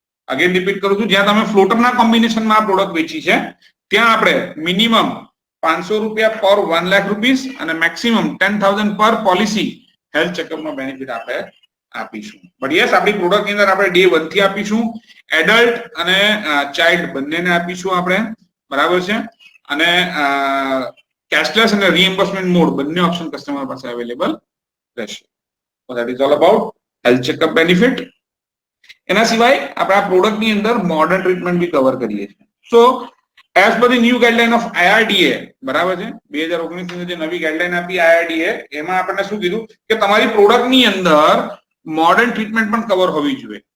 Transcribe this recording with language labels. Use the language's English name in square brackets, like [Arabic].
[Gujarati] Again repeat કરું છું, જ્યાં તમે ફ્લોટરના કોમ્બિનેશનમાં આ પ્રોડક્ટ વેચી છે ત્યાં આપણે મિનિમમ 500 રૂપિયા પર 1 લાખ રૂપીસ અને મેક્સિમમ 10000 પર પોલિસી હેલ્થ ચેકઅપ નો બેનિફિટ આપણે આપીશું. બટ યસ, આપણી પ્રોડક્ટ ની અંદર આપણે ડે 1 થી આપીશું. એડલ્ટ અને ચાઇલ્ડ બંનેને આપીશું આપણે, બરાબર છે, અને કેશલેસ અને રીએમ્બર્સમેન્ટ મોડ બંને ઓપ્શન કસ્ટમર પાસે અવેલેબલ રહેશે. [English] So that is all about health checkup benefit. [Gujarati] એના સિવાય આપણે આ પ્રોડક્ટ ની અંદર મોડર્ન ટ્રીટમેન્ટ બી કવર કરીએ છીએ. [English] so as per the new guideline of IRDA, [Gujarati] બરાબર છે, 2019 ની જે નવી ગાઈડલાઈન આપી IRDA, એમાં આપણને શું કીધું કે તમારી પ્રોડક્ટ ની અંદર મોડર્ન ટ્રીટમેન્ટ પણ કવર હોવી જોઈએ.